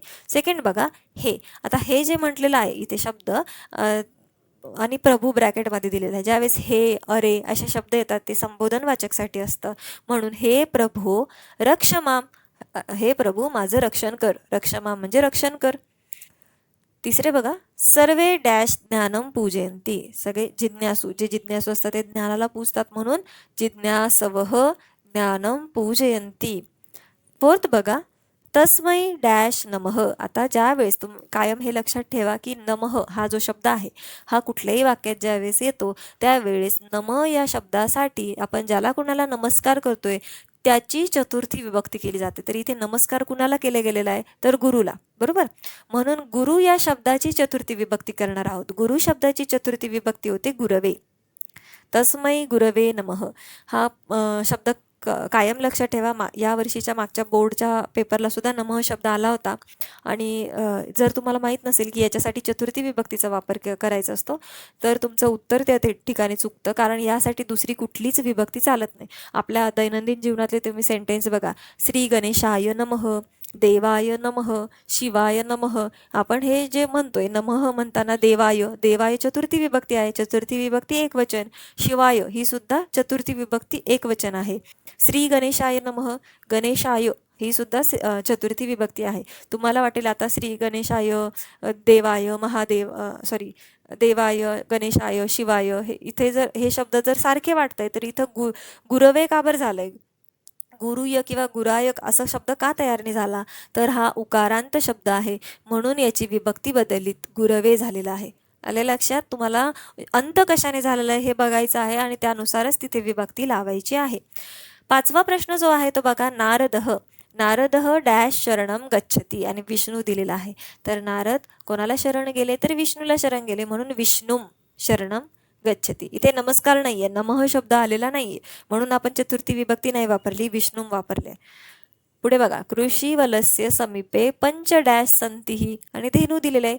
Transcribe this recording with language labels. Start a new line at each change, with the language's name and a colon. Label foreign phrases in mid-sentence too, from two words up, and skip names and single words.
Marathi: सेकंड बघा, हे आता हे जे म्हटलेलं आहे इथे शब्द आणि प्रभू ब्रॅकेटमध्ये दिलेलं आहे. ज्यावेळेस हे, अरे असे शब्द येतात ते संबोधनवाचकसाठी असतं, म्हणून
Sanskrit: हे प्रभू रक्षमाम,
Marathi: हे प्रभू माझं रक्षण कर, रक्षमाम म्हणजे रक्षण कर. तिसरे बघा,
Sanskrit: सर्वे डॅश ज्ञानम पूजयंती,
Marathi: सगळे जिज्ञासू, जे जिज्ञासू असतात ते ज्ञानाला पूजतात म्हणून
Sanskrit: जिज्ञासवः ज्ञानम पूजयंती. फोर्थ बघा, तस्मै डॅश नमः.
Marathi: आता ज्यावेळेस कायम हे लक्षात ठेवा की नमः हा जो शब्द आहे हा कुठल्याही वाक्यात ज्यावेळेस येतो त्यावेळेस नम या शब्दासाठी आपण ज्याला कुणाला नमस्कार करतोय त्याची चतुर्थी विभक्ती केली जाते. तर इथे नमस्कार कुणाला केले गेलेला आहे, तर गुरुला, बरोबर. म्हणून गुरु या शब्दाची चतुर्थी विभक्ती करणार आहोत. गुरु शब्दाची चतुर्थी विभक्ती होते गुरवे.
Sanskrit: तस्मै गुरवे नमः
Marathi: हा शब्द कायम लक्षात ठेवा. या वर्षीच्या मागच्या बोर्डच्या पेपरला सुद्धा नमः शब्द आला होता. आणि जर तुम्हाला माहीत नसेल की याच्यासाठी चतुर्थी विभक्तीचा वापर करायचा असतो तर तुमचं उत्तर त्या ठिकाणी चुकतं, कारण यासाठी दुसरी कुठलीच विभक्ती चालत नाही. आपल्या दैनंदिन जीवनातले तुम्ही सेंटेन्स बघा,
Sanskrit: श्री गणेशाय नमः, देवाय नमः, शिवाय नमः.
Marathi: आपण हे जे म्हणतोय नमः म्हणताना देवाय, देवाय चतुर्थी विभक्ती आहे, चतुर्थी विभक्ती एकवचन. शिवाय ही सुद्धा चतुर्थी विभक्ती एकवचन आहे.
Sanskrit: श्री गणेशाय नमः,
Marathi: गणेशाय ही सुद्धा चतुर्थी विभक्ती आहे. तुम्हाला वाटेल आता
Sanskrit: श्री गणेशाय, देवाय, महादेव, देवाय, गणेशाय, शिवाय,
Marathi: हे इथे जर हे शब्द जर सारखे वाटतंय तर इथं गुरवे का बरं झालंय, गुरुय किंवा गुरायक असा शब्द का तयार नाही झाला, तर हा उकारांत शब्द आहे म्हणून याची विभक्ती बदललीत, गुरवे झालेला आहे. आले लक्षात. तुम्हाला अंत कशाने झालेला आहे हे बघायचं आहे आणि त्यानुसारच तिथे विभक्ती लावायची आहे. 5वा प्रश्न जो आहे तो बघा,
Sanskrit: नारदः नारदः डॅश शरणम गच्छती आणि विष्णू दिलेला आहे.
Marathi: तर नारद कोणाला शरण गेले तर विष्णूला शरण गेले, म्हणून
Sanskrit: विष्णुम शरणम गच्छती.
Marathi: इथे नमस्कार नाहीये, नमः शब्द आलेला नाहीये, म्हणून आपण चतुर्थी विभक्ती नाही वापरली, विष्णुम वापरले. पुढे बघा,
Sanskrit: कृषी वलस्य समीपे पंच डॅश संतीही
Marathi: आणि धेनू दिलेलं आहे.